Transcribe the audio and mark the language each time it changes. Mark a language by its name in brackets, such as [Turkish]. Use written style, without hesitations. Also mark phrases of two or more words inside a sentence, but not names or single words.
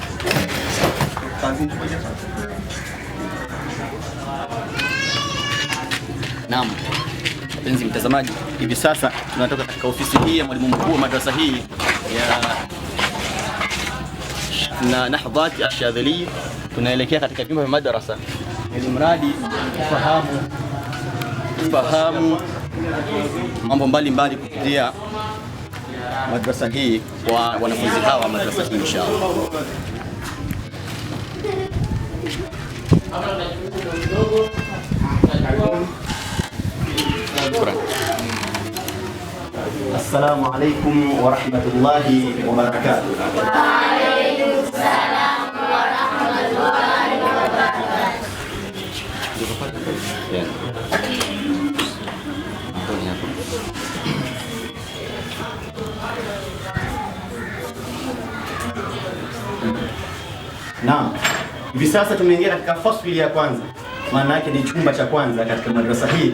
[Swahili] Naam, mpenzi mtazamaji, hivi sasa tunatoka katika ofisi hii ya mwalimu mkuu wa madrasa hii ya Nahdhat Ash-Shadhili, tunaelekea katika vyumba vya madrasa ili mradi kufahamu mambo mbalimbali kupitia madrasa hii kwa wanafunzi hawa madrasa hii inshallah. [Arabic] السلام عليكم ورحمة الله وبركاته. وعليكم السلام ورحمة الله وبركاته. [Swahili] Naam, hivi sasa tumeingia katika fasli ya kwanza, maana yake ni chumba cha kwanza katika madrasa hii.